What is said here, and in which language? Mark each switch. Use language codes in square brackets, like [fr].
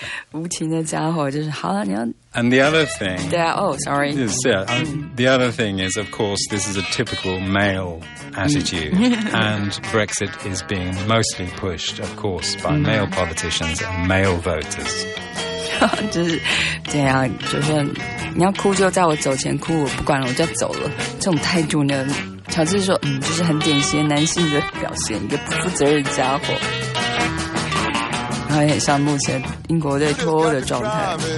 [zh] 无情的家伙就是好了，你要。 [en] And the other thing. Yeah. Oh, sorry. The other thing is, of course, this is a typical male attitude, and Brexit is being mostly pushed, of course, by male politicians and male voters. [zh] 就是这样，就是你要哭就在我走前哭，我不管了，我就走了。这种态度呢？乔治说，就是很典型男性的表现，一个不负责任的家伙，然后也很像目前英国的脱欧的状态。